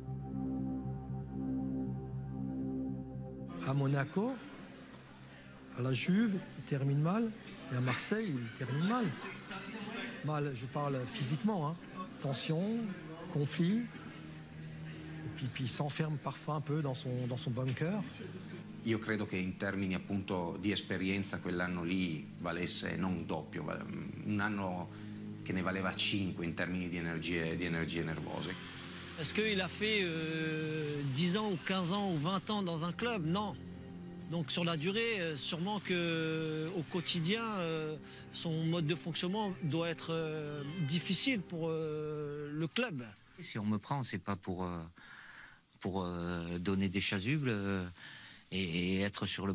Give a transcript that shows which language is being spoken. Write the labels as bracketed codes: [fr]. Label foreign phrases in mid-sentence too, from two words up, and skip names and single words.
[fr] À Monaco, à la Juve, il termine mal. Et à Marseille, il termine mal. Mal, je parle physiquement, hein. Tension, conflit. Et puis il s'enferme parfois un peu dans son bunker. [it] Io credo che in termini appunto di esperienza quell'anno lì valesse non doppio, un anno che ne valeva 5 in termini di energie nervose. [fr] Est-ce qu'il a fait 10 ans ou 15 ans ou 20 ans dans un club? Non. Donc sur la durée, sûrement qu'au quotidien, son mode de fonctionnement doit être difficile pour le club. Si on me prend, c'est pas pour donner des chasubles et être sur le banc de touche.